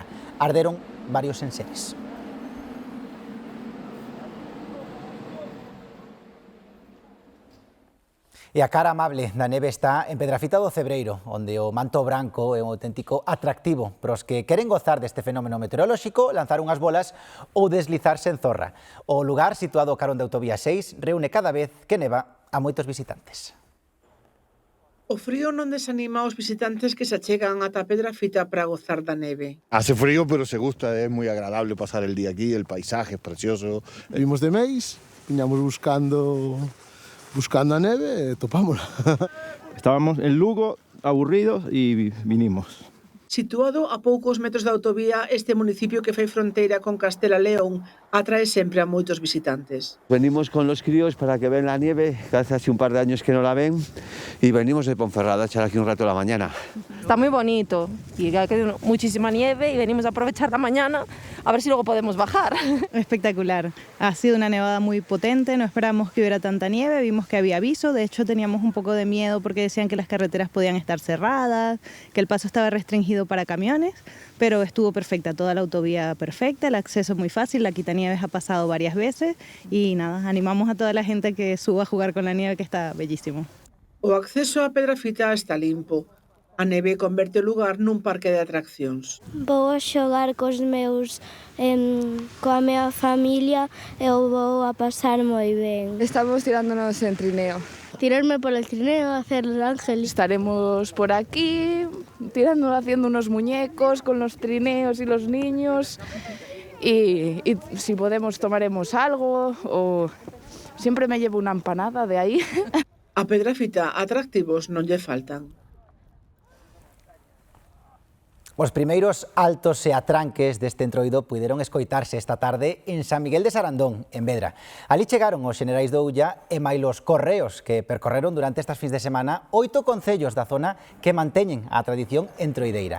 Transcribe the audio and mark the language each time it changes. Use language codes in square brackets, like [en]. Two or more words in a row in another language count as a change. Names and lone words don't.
[gl] Arderon varios enseres. E a cara amable da neve está en Pedrafita do Cebreiro, onde o manto branco é un auténtico atractivo para os que queren gozar deste fenómeno meteorolóxico, lanzar unhas bolas ou deslizarse en zorra. O lugar, situado ao carón de Autovía 6, reúne cada vez que neva a moitos visitantes. O frío non desanima aos visitantes que se achegan ata Pedrafita para gozar da neve. [es] Hace frío, pero se gusta, es muy agradable pasar el día aquí, el paisaje es precioso. [gl] Vimos de Meis, viñamos buscando a neve e topámola. [es] Estábamos en Lugo, aburridos, y vinimos. [gl] Situado a poucos metros da autovía, este municipio que fai fronteira con Castela León atrae sempre a moitos visitantes. [es] Venimos con los críos para que vean la nieve, que hace un par de años que no la ven, y venimos de Ponferrada a echar aquí un rato a la mañana. Está muy bonito y hay muchísima nieve y venimos a aprovechar la mañana a ver si luego podemos bajar. Espectacular. Ha sido una nevada muy potente, no esperábamos que hubiera tanta nieve, vimos que había aviso, de hecho teníamos un poco de miedo porque decían que las carreteras podían estar cerradas, que el paso estaba restringido para camiones, pero estuvo perfecta, toda la autovía perfecta, el acceso muy fácil, la quitanieves ha pasado varias veces y nada, animamos a toda la gente que suba a jugar con la nieve, que está bellísimo. [gl] O acceso a Pedrafita está limpo. A neve converte o lugar nun parque de atraccións. Vou a xogar coa miña familia e vou a pasar moi ben. Estamos tirándonos en trineo. [es] Tirarme por el trineo, hacer el ángel. Estaremos por aquí, haciendo unos muñecos con los trineos y los niños. Y si podemos tomaremos algo o siempre me llevo una empanada de ahí. [gl] A Pedrafita atractivos non lle faltan. Os primeiros altos e atranques deste entroido puideron escoitarse esta tarde en San Miguel de Sarandón, en Vedra. Ali chegaron os xenerais do Ulla e mailos correos que percorreron durante estas fins de semana 8 concellos da zona que manteñen a tradición entroideira.